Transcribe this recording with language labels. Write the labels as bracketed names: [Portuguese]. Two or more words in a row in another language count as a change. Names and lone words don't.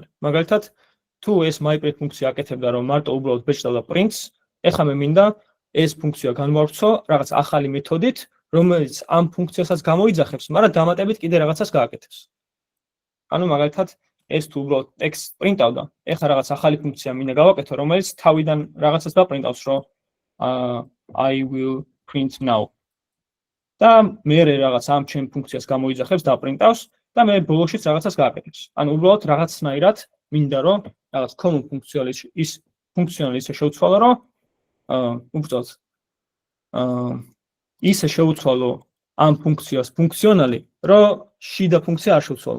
[Georgian] მაგალითად, თუ ეს myPrint ფუნქცია აკეთებდა რომ მარტო უბრალოდ ბეჭდავდა prints, ეხლა მე მინდა ეს ფუნქცია განვავრცო რაღაც ახალი მეთოდით, რომელიც ამ ფუნქციასაც გამოიძახებს, მაგრამ დამატებით კიდე რაღაცას გააკეთებს. ანუ მაგალითად, ეს თუ უბრალოდ ტექსტს პრინტავდა, ეხლა რაღაც ახალი ფუნქცია მინდა გავაკეთო, რომელიც თავიდან რაღაცას დაპრინტავს, რომ [English] I will print now. [Georgian] და მე რაღაც ამ ჩემ ფუნქციას გამოიძახებს, დაპრინტავს და მე ბოლოშიც რაღაცას გააკეთებს. ანუ უბრალოდ რაღაცნაირად მინდა რომ რაღაც common ფუნქციონალი ისე შევცვალო, რომ უბრალოდ ისე შევცვალო ამ ფუნქციას ფუნქციონალი, რომ შიდა ფუნქცია არ შევცვალო.